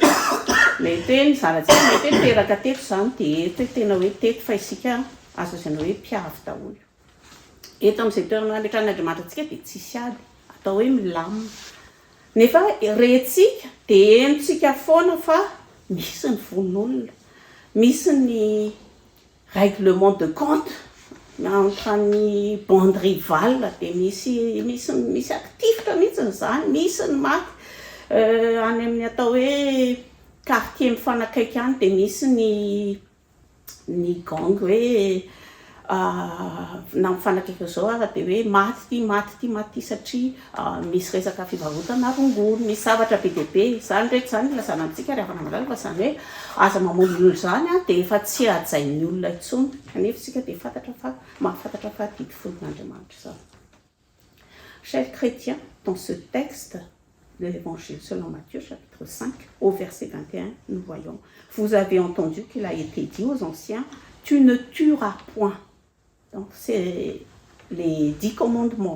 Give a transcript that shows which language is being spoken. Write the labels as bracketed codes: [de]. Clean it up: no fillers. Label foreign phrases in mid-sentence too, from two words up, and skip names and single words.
[mg] Mety hoe ny zanatsika mety hoe teraka teto zany dia eto hoe tena hoe teto fa isika azo lazaina hoe mpiavy daholo. Eto amin'izay toerana ametran'Andriamanitra antsika dia tsisy ady, atao hoe milamina. Nefa rentsika dia henontsika foana fa misy ny von'olona, misy ny [fr] règlement de compte entre [mg] ny [fr] bande rivale, [mg] dia misy aktifitra mihitsy zany, misy ny maty any amin'ny atao hoe quartier mifanakaiky any dia misy ny gang hoe na mifanakaiky zao ara de hoe maty satria misy resaka fivarotana rongony, misy zavatra be dehibe zany ndraiky zany lazana amitsika ry havana malala fa zany hoe aza mamono olo zany a de efa tsy ajain'ny olona intsony kanefa tsika de mahafantatra fa didy fonon'Andriamanitra zany. [fr] Chers chrétiens, dans ce texte de l'évangile selon Matthieu, chapitre 5, au verset 21, nous voyons, vous avez entendu qu'il a été dit aux anciens, tu ne tueras point. Donc, c'est les 10 commandements.